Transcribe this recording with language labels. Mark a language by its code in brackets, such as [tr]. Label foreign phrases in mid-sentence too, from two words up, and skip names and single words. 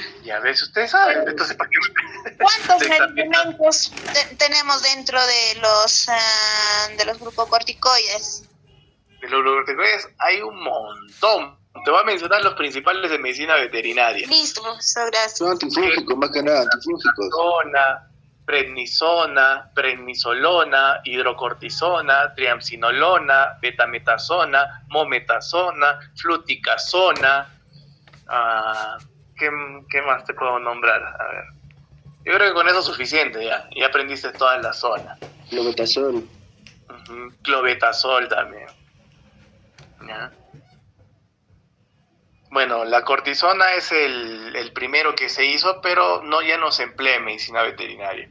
[es] Ya ves, ustedes saben. Entonces, ¿para qué? ¿Cuántos medicamentos tenemos dentro de los glucocorticoides? De los glucocorticoides hay un montón. Te voy a mencionar los principales de medicina veterinaria. Listo, profesor, gracias. Son antifúngicos, más que nada, antifúngicos. Prednisona, prednisolona, hidrocortisona, triamcinolona, betametasona, mometasona, fluticasona. ¿Qué más te puedo nombrar? A ver. Yo creo que con eso es suficiente ya. Ya aprendiste todas las zonas. Clobetasol. Clobetasol también. ¿Ya? Bueno, la cortisona es el primero que se hizo, pero ya no se emplea en medicina veterinaria.